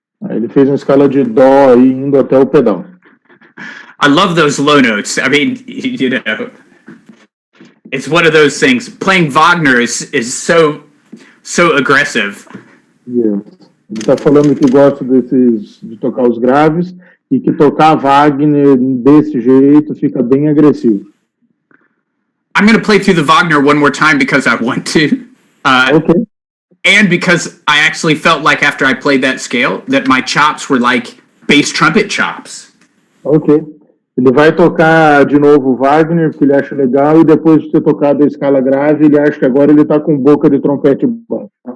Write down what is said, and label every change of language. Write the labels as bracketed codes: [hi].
[pt] ele fez uma escala de dó aí indo até o pedal. [en] I love those low notes. I mean, you know, it's one of those things. Playing Wagner is so aggressive. Yes. [pt] Ele está falando que gosta de tocar os graves e que tocar Wagner desse jeito fica bem agressivo. [en] I'm going to play through the Wagner one more time because I want to. Okay. And because I actually felt like after I played that scale that my chops were like bass trumpet chops. Ok. [pt] Ele vai tocar de novo o Wagner, porque ele acha legal, e depois de ter tocado a escala grave, ele acha que agora ele está com boca de trompete baixo.